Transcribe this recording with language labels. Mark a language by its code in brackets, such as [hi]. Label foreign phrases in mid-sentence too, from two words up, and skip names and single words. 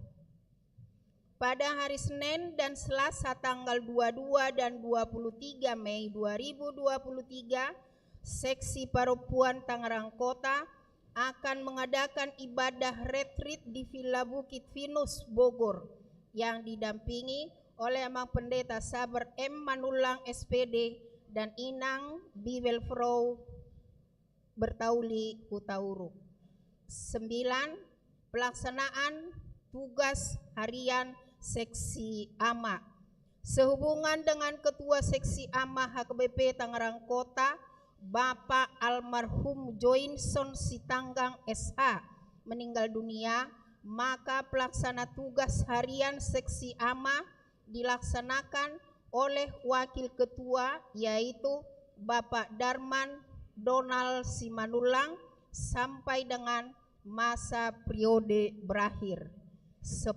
[id] Pada hari Senin dan Selasa tanggal 22 dan 23 Mei 2023, Seksi Paropuan Tangerang Kota akan mengadakan ibadah retreat di Villa Bukit Venus Bogor yang didampingi oleh Amang Pendeta Sabar M. Manulang SPD dan Inang Bibelfrau Bertauli Utauruk. 9. Pelaksanaan tugas harian Seksi AMA. Sehubungan dengan Ketua Seksi AMA HKBP Tangerang Kota, Bapak almarhum Joinson Sitanggang SH meninggal dunia, maka pelaksana tugas harian Seksi AMA dilaksanakan oleh Wakil Ketua, yaitu Bapak Darman Donald Simanullang sampai dengan masa periode berakhir. 10.